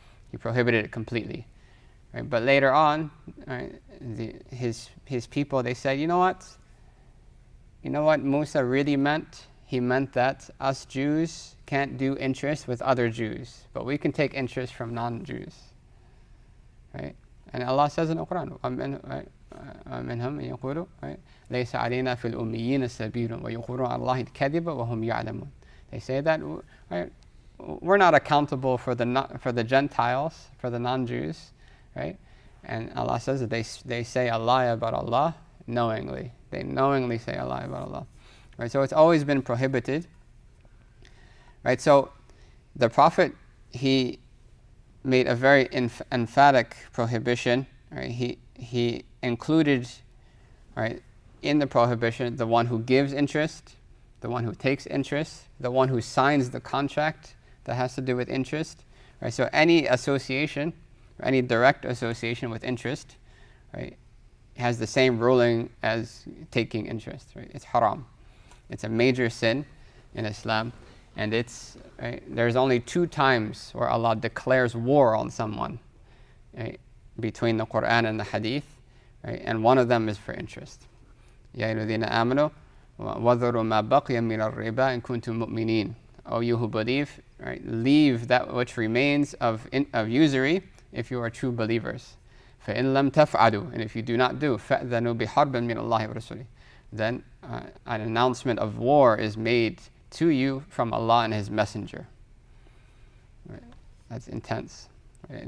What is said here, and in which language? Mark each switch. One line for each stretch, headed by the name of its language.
English: He prohibited it completely. Right? But later on, right, his people, they said, you know what Musa really meant? He meant that us Jews can't do interest with other Jews, but we can take interest from non-Jews. Right? And Allah says in the Quran,
Arabic: وَمِنْهُمْ يَقُولُ لَيْسَ عَلَيْنَا فِي الْأُمِّيِّينَ سَبِيلٌ وَيُقِرُّونَ عَلَى اللَّهِ الْكَذِبَ وَهُمْ يَعْلَمُونَ.
English: They say that, right, we're not accountable for the Gentiles, for the non-Jews, right? And Allah says that they say a lie about Allah knowingly. They knowingly say a lie about Allah. Right? So it's always been prohibited. Right? So the Prophet, he made a very emphatic prohibition. Right? He included, right, in the prohibition the one who gives interest, the one who takes interest, the one who signs the contract that has to do with interest. Right? So any association, or any direct association with interest, right, has the same ruling as taking interest. Right? It's haram. It's a major sin in Islam, and there's only 2 times where Allah declares war on someone, right, between the Quran and the Hadith, right, and one of them is for interest.
Arabic: Ya ayyuhalladhina amanu وَذَرُوا مَا بَقِيَ مِنَ الرِّبَا إِن كُنتُم مُؤْمِنِينَ.
English: O you who believe, right, leave that which remains of usury if you are true believers.
Arabic: فَإِن لَمْ تَفْعَلُوا,
English: and if you do not do,
Arabic: فَأْذَنُوا بِحَرْبٍ مِّنَ اللَّهِ وَرَسُولِهِ,
English: then an announcement of war is made to you from Allah and His Messenger. Right? That's intense. Right?